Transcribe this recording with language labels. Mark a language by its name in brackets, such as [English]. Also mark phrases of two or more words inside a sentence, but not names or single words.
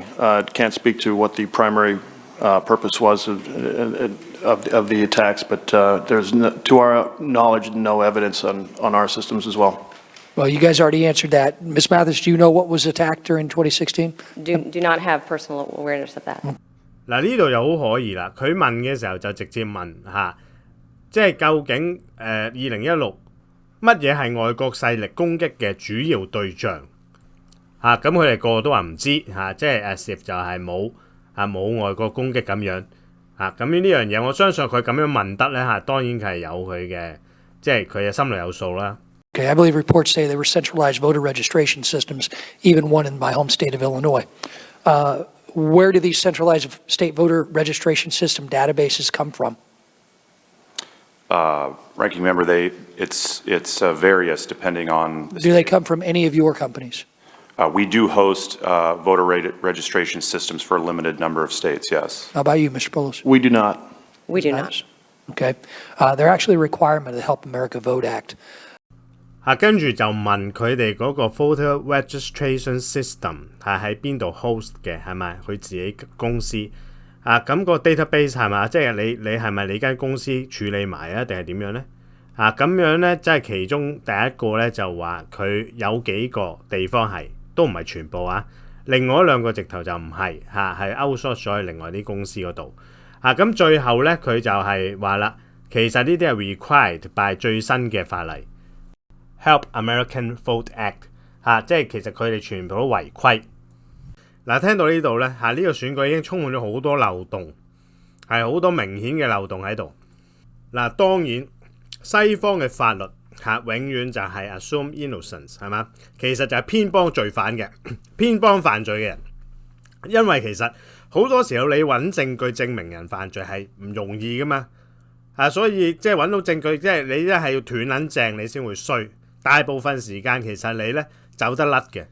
[English] Can't speak to what the primary purpose was of the attacks, but there's, to our knowledge, no evidence on our systems as well. Well, you guys already answered that. Ms. Mathis, do you know what was attacked during 2016? Do not have personal awareness of that. [Cantonese] 嗱呢度又好可疑啦，佢問嘅時候就直接問即係究竟2016乜嘢係外國勢力攻擊嘅主要對象咁佢哋個個都話唔知即係 [English] as if [Cantonese] 就係冇外國攻擊咁樣咁呢樣嘢，我相信佢咁樣問得咧當然係有佢嘅，即係佢嘅心裏有數啦。 [English] Okay, I believe reports say there were centralized voter registration systems, even one in my home state of Illinois. Where do these centralized state voter registration system databases come from? Ranking Member, it's various depending on. Do they come from any of your companies? We do host voter registration systems for a limited number of states, yes. How about you, Mr. Poulos? We do not. We do not. Okay. They're actually a requirement of the Help America Vote Act. [Cantonese] 跟住就問佢哋嗰個 [English] voter registration system [Cantonese] 係喺邊度 host 嘅，係咪佢自己公司咁個 database 係嘛？即係你係咪你間公司處理埋定係點樣咧？咁樣咧，即係其中第一個咧就話佢有幾個地方係都唔係全部另外兩個直頭就唔係係 outsource 咗去另外啲公司嗰度咁最後咧佢就係話啦，其實呢啲係 [English] required by [Cantonese] 最新嘅法例。Help American Vote Act 即係其實佢哋全部都違規。聽到呢度咧呢個選舉已經充滿咗好多漏洞，係好多明顯嘅漏洞喺度。當然西方嘅法律永遠就係 [English] assume innocence [Cantonese] 係嘛，其實就係偏幫罪犯嘅，偏幫犯罪嘅人。因為其實好多時候你揾證據證明人犯罪係唔容易噶嘛所以即係揾到證據，即係你一係要斷撚正你先會衰。大部分時間其實你咧走得甩嘅。